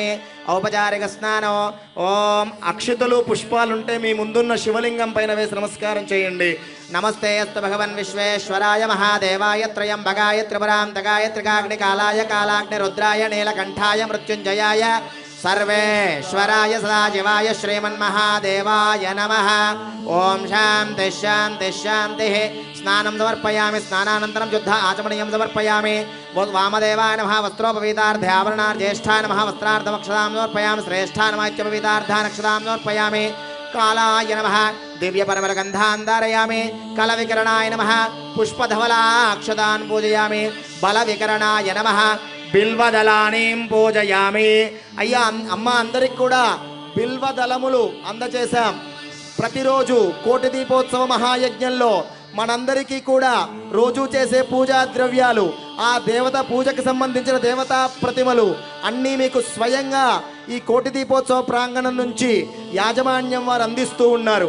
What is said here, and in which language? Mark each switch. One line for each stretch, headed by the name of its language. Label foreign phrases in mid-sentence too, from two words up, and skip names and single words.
Telugu: ఔపచారిక స్నానం. ఓం అక్షితలు పుష్పాలుంటే మీ ముందున్న శివలింగం పైన వేసి నమస్కారం చేయండి.
Sanskrit: నమస్తే అస్తు భగవన్ విశ్వేశ్వరాయ మహాదేవాయ త్రయంబకాయ త్రిపురాంతకాయ త్రికాగ్ని కాలాయ కాలాగ్ని రుద్రాయ నీలకంఠాయ మృత్యుంజయాయ सर्वेश्वराय सदाशिवाय श्रीमन्महादेवाय नमः। ओम शांति शांति शांति। स्नानं समर्पयामि। स्नानानन्तरं शुद्ध आचमनीयं समर्पयामि। वामदेवाय नमः। वस्त्रोपवीतार्ध्याभरणार्थ ज्येष्ठाय नमः। वस्त्रार्धमक्षतां समर्पयामि। श्रेष्ठाय नमः इत्यपवीतार्धानक्षतां समर्पयामि। कालाय नमः। दिव्यपरमलगन्धान् धारयामि। कलविकरणाय नमः। पुष्पधवलाक्षतान् पूजयामि। बलविकरणाय नमः। బిల్వదళానీం పూజయామి.
Telugu: అయ్యా అమ్మ అందరికి కూడా బిల్వదళములు అందచేశాం. ప్రతిరోజు కోటి దీపోత్సవ మహాయజ్ఞంలో మనందరికీ కూడా రోజు చేసే పూజా ద్రవ్యాలు, ఆ దేవత పూజకు సంబంధించిన దేవతా ప్రతిమలు అన్నీ మీకు స్వయంగా ఈ కోటి దీపోత్సవ ప్రాంగణం నుంచి యాజమాన్యం వారు అందిస్తూ ఉన్నారు.